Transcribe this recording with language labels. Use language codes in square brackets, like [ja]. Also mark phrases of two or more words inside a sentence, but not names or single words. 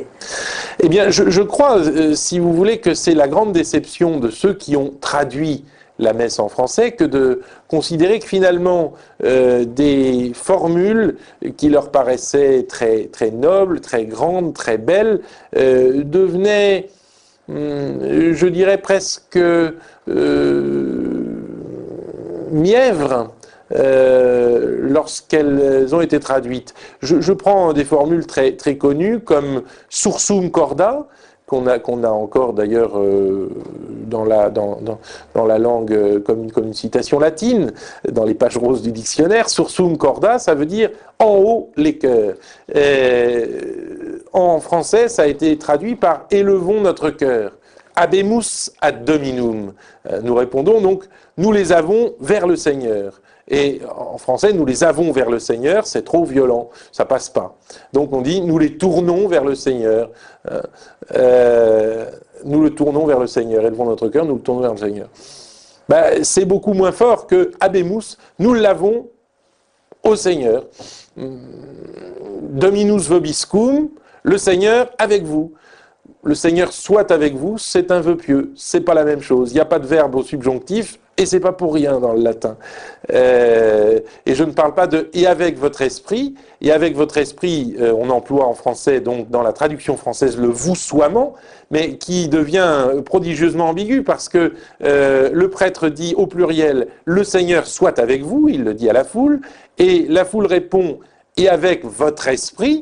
[fr] Eh bien, je crois, si vous voulez, que c'est la grande déception de ceux qui ont traduit la messe en français que de considérer que finalement des formules qui leur paraissaient très, très nobles, très grandes, très belles, devenaient, je dirais presque mièvres lorsqu'elles ont été traduites. Je prends des formules très, très connues comme [la] sursum corda, [fr] qu'on a encore d'ailleurs dans la langue comme une citation latine, dans les pages roses du dictionnaire. [la] Sursum corda, [fr] ça veut dire en haut les cœurs. En français, ça a été traduit par élevons notre cœur. [la] Habemus ad Dominum. [fr] Nous répondons donc, nous les avons vers le Seigneur. Et en français, nous les avons vers le Seigneur, c'est trop violent, ça passe pas. Donc on dit, nous les tournons vers le Seigneur. Nous le tournons vers le Seigneur. Élevons notre cœur, nous le tournons vers le Seigneur. C'est beaucoup moins fort que Habemus, nous l'avons au Seigneur. [la] Dominus vobiscum, [fr] le Seigneur avec vous. Le Seigneur soit avec vous, c'est un vœu pieux. C'est pas la même chose. Il n'y a pas de verbe au subjonctif et c'est pas pour rien dans le latin. Et je ne parle pas de et avec votre esprit. Et avec votre esprit, on emploie en français, donc dans la traduction française, le voussoiement, mais qui devient prodigieusement ambigu parce que le prêtre dit au pluriel le Seigneur soit avec vous, il le dit à la foule, et la foule répond et avec votre esprit.